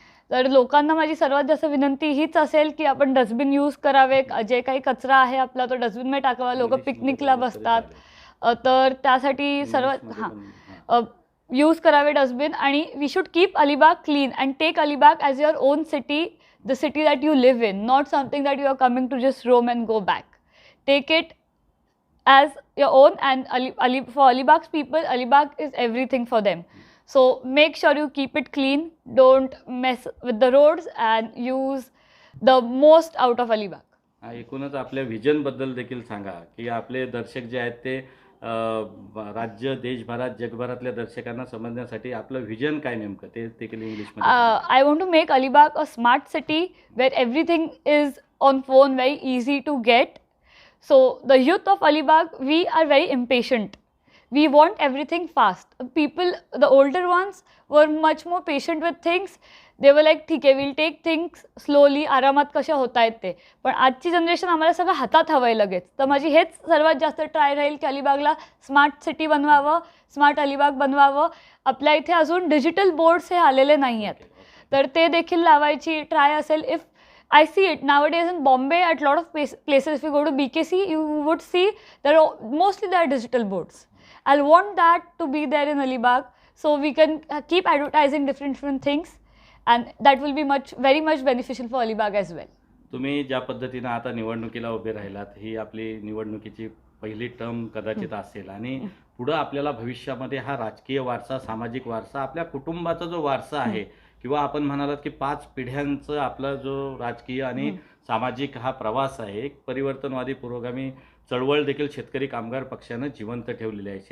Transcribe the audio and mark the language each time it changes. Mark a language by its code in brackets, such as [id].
[mr] तर लोकांना माझी सर्वात जास्त विनंती हीच असेल की आपण डस्टबिन यूज करावे, जे काही कचरा आहे आपला तो डस्टबिनमध्ये टाकावा. लोक पिकनिकला बसतात, तर त्यासाठी सर्वात यूज करावे डस्टबिन. [en] आणि we should keep Alibag clean and take Alibag as your own city, the city that you live in, not something that you are coming to just roam and go back. Take it as your own, and for Alibag's people, Alibag is everything for them. So make sure you keep it clean, don't mess with the roads and use the most out of Alibag. [mr] एकूणच आपल्या vision बद्दल देखील सांगा की आपले दर्शक जे आहेत ते राज्य, देशभरात, जगभरातल्या दर्शकांना समजण्यासाठी आपलं व्हिजन काय नेमकं ते देखील इंग्लिशमध्ये. [en] I want to make Alibag a smart city where everything is on phone, very easy to get. So the youth of Alibag, we are very impatient. We want everything fast. People, the older ones were much more patient with things. They were like, [mr] ठीक आहे, [en] we'll take things slowly, [mr] आरामात कशा होत आहेत ते. पण आजची generation आम्हाला सगळं हातात हवं आहे लगेच. तर माझी हेच सर्वात जास्त ट्राय राहील की अलिबागला स्मार्ट सिटी बनवावं, स्मार्ट अलिबाग बनवावं. आपल्या इथे अजून डिजिटल बोर्ड्स हे आलेले नाही आहेत, तर ते देखील लावायची ट्राय असेल. [en] If I see it nowadays in Bombay at a lot of places. If you go to BKC, you would see mostly there are digital boards. I'll want that to be there in Alibag, so we can keep advertising different things, and that will be very much beneficial for Alibag as well. [mr] तुम्ही ज्या पद्धतीनं आता निवडणुकीला उभे राहिलात, ही आपली निवडणुकीची पहिली टर्म कदाचित असेल आणि पुढं आपल्याला भविष्यामध्ये हा राजकीय वारसा, सामाजिक वारसा, आपल्या कुटुंबाचा जो वारसा आहे किंवा आपण म्हणालात की 5 पिढ्यांचा आपला जो राजकीय आणि सामाजिक हा प्रवास आहे, एक परिवर्तनवादी पुरोगामी चळवळ देखील शेतकरी कामगार पक्षानं जिवंत ठेवलेली आहे.